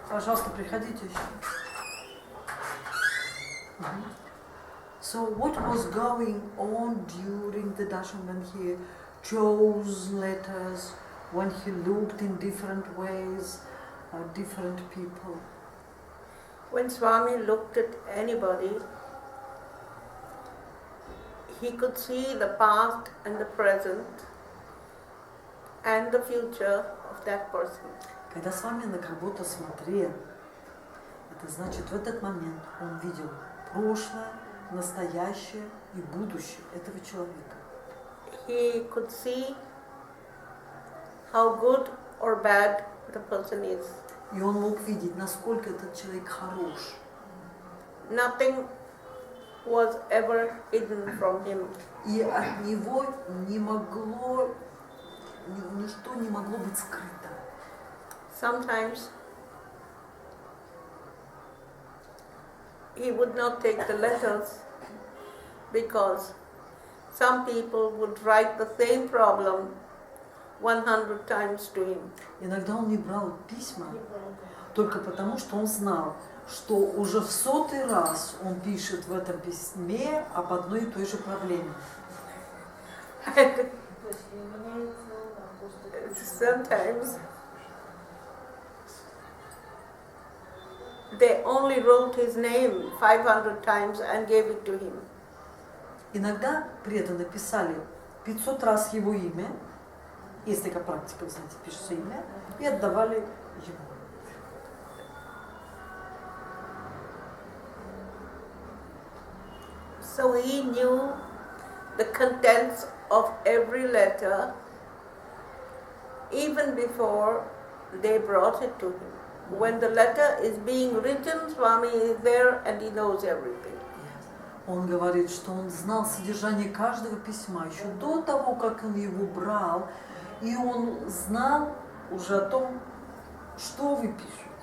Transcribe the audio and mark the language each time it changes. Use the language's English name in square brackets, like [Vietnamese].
[Russian] Пожалуйста, приходите еще. [English] So what was going on during the darshan when he chose letters, when he looked in different ways, different people? When Swami looked at anybody, he could see the past and the present and the future of that person. [Russian] Когда Свами на кого-то смотрел, это значит, в этот момент он видел прошлое, настоящее и будущее этого человека. [English] He could see how good or bad the person is. [Russian] И он мог видеть, насколько этот человек хорош. [English] Nothing was ever hidden from him. [Russian] И от него ничто не могло быть скрыто. [English] Sometimes he would not take the letters because some people would write the same problem 100 times to him. [Russian] Иногда он не брал письма только потому, что он знал, что уже в 100-й раз он пишет в этом письме об одной и той же проблеме. [English] Sometimes they only wrote his name 500 times and gave it to him. [Russian] Иногда преданно писали 500 раз его имя, есть такая практика, вы знаете, пишется имя, и отдавали ему. [English] So he knew the contents of every letter even before they brought it to him. When the letter is being written, Swami is there and he knows everything. [Russian] Он говорит, что он знал содержание каждого письма еще до того, как он его брал, и он знал уже о том, что вы пишете.